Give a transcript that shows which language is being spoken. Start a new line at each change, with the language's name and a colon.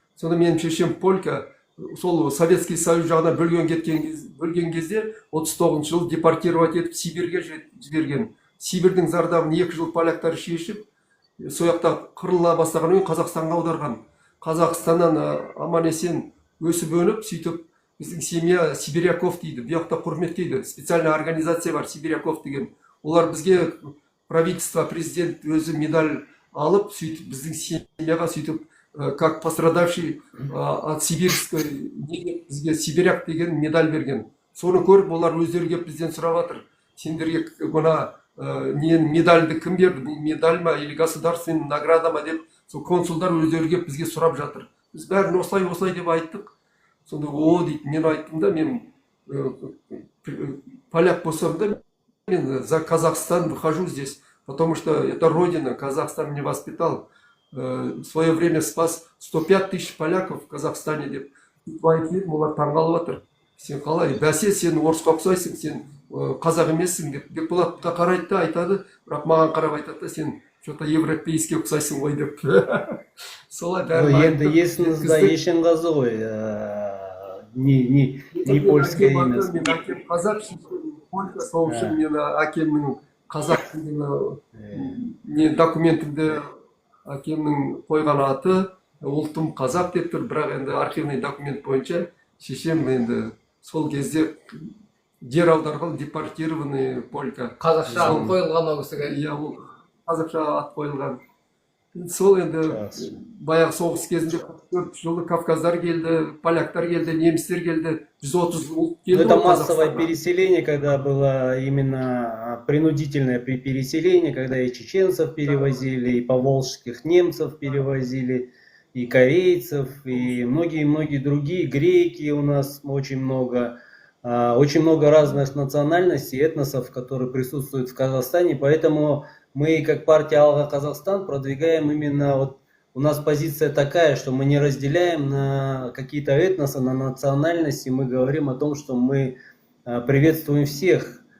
Kazakh: Сонда менің шешем полька, сол Советский Союз жағына бөлген кезде 39 жылы депортировать етіп Сибирьге жіберген. Сибирьдің зардабын 2 жыл поляктар шешіп, сояқта қырыла бастағаннан кейін Қазақстанға аударған. Қазақстаннан аман-есен өсіп өніп, сөйтіп біздің семья Сибиряков дейді, бұяқта құрметтейді. Специальная организация бар, Сибиряков деген. Олар бізге правительство, президент өзі медаль алып, сөйтіп біздің семьяға сөйтіп
Russian: как пострадавший от сибирской
Kazakh: бізге Сибиряк деген медаль берген. Соны көріп, олар өздері келіп бізден сұрап жатыр. Сендерге мына медальді кім берді? Бұл медаль ма
Russian: или государственный награда
Kazakh: ма деп, сол консулдар өздері келіп бізге сұрап жатыр. Біз бәрін осылай деп айттық. Сонда о дейді, мен айттым да, мен поляк болсам да, мен
Russian: за Казахстан выхожу здесь, потому что это родина, Казахстан меня воспитал. В свое время спас 105 тысяч поляков в Казахстане деп.
Kazakh: Айтып, олар таңғалып жатыр. Сен қалай, бәсе сен орысқа ұқсайсың, сен қазақ емессің деп. Бекболатқа қарайды да айтады, бірақ маған қарап айтады да, сен
Russian: что-то европейский
Kazakh: ұқсайсың ғой деп. Солай бәрін айтып. Енді есіңізде Ешенғазы ғой, не польская емес. Мен әкем қазақ, полька сол үшін мен әкемнің қазақ деген документімде әкемнің қойған аты, ұлтым қазақ деп тұр, бірақ енді архивный документ бойынша шешем енді сол кезде жер аударған депортированный полька. қазақша ат қойылған ол кісіге. Иә, ол қазақша ат қойылған. Сол енді баяғы соғыс кезінде 4 жылы Кавказдар келді, поляктар келді, немістер келді, 130 ұлт келді.
Russian: Это массовое переселение, когда было именно принудительное переселение, когда и чеченцев перевозили, и поволжских немцев перевозили, и корейцев, и многие-многие другие, греки у нас очень много разных национальностей, этносов, которые присутствуют в Казахстане, поэтому мы, как партия Алга Казахстан, продвигаем именно вот у нас позиция такая, что мы не разделяем на какие-то этносы, на национальности, мы говорим о том, что мы приветствуем всех.